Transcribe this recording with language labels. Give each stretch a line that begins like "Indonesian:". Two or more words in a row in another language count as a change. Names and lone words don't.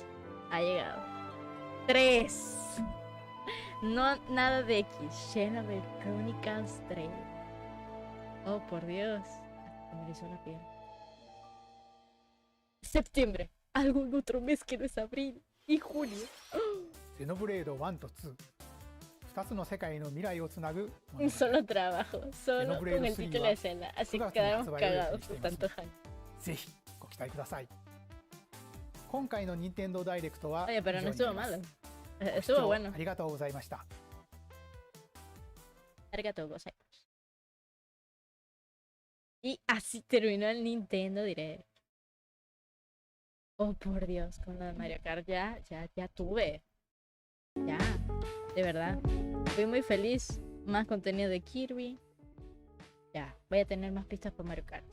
Spanish: Ha llegado. 3. No, nada de X. Xenoblade Chronicles 3. Oh, por Dios. Hasta me erizó la piel. Septiembre. Algún otro mes que no es abril. Y junio.
Japanese: ゼノブレード1と2、2つの世界の未来をつなぐ
Spanish: Un solo trabajo. Solo con el título de Zelda. Así que quedamos cagados de tanto hype.
Japanese: ぜひご期待ください。今回の任天堂ダイレクトは
Spanish: Oye, pero no
Japanese: 以上にな
Spanish: estuvo
Japanese: ります
Spanish: malo.
Japanese: ご視聴
Spanish: Estuvo bueno.
Japanese: ありがとうございました。ありがとうございます.
Spanish: Y así terminó el Nintendo Direct. Oh, por Dios, con lo de Mario Kart ya tuve. Ya, de verdad. Fui muy feliz. Más contenido de Kirby. Ya, voy a tener más pistas por Mario Kart.